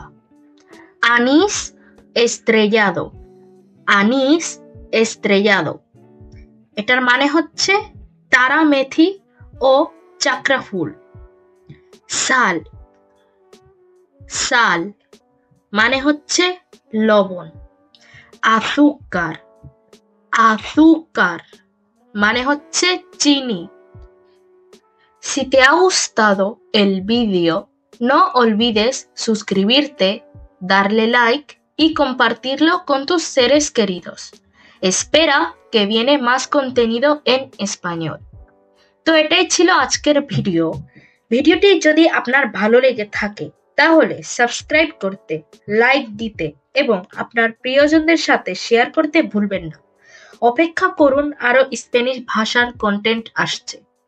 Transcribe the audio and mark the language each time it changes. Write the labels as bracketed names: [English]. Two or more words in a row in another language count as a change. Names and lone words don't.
[Spanish] anís estrellado, anís estrellado [Bangla] এটার মানে হচ্ছে তারা মেথি ও চাকরা ফুল। সাল, সাল মানে হচ্ছে লবণ। আজুকার, আজুকার মানে হচ্ছে চিনি। [Spanish] Si te ha gustado el vídeo, no olvides suscribirte, darle like y compartirlo con tus seres queridos. Espera que viene más contenido en español. [Bangla] তো এটাই ছিল আজকের ভিডিও। ভিডিওটি যদি আপনার ভালো লেগে থাকে তাহলে সাবস্ক্রাইব করতে, লাইক দিতে এবং আপনার প্রিয়জনদের সাথে শেয়ার করতে ভুলবেন না। অপেক্ষা করুন, আরো স্প্যানিশ ভাষার কন্টেন্ট আসছে।